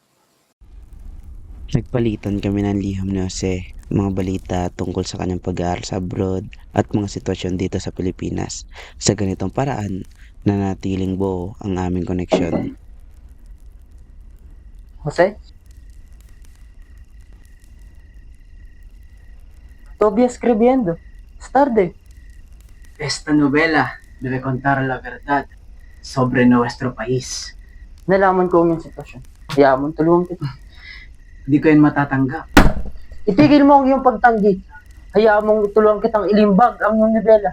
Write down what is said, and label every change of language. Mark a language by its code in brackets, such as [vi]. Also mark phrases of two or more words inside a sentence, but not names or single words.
[tl] Nagpalitan kami ng liham ni Jose, mga balita tungkol sa kanyang pag-aaral sa abroad at mga sitwasyon dito sa Pilipinas. Sa ganitong paraan, nanatiling buo ang aming koneksyon. [es] Jose? Todavía escribiendo. Es tarde. Esta novela debe contar la verdad sobre nuestro país. [tl] Nalaman ko ang iyong sitwasyon. Kaya mo, tulungan kita. Hindi ko yan matatanggap. Itigil mo ang iyong pagtanggi. Hayaan mong tulungan kitang ilimbag ang iyong nobela.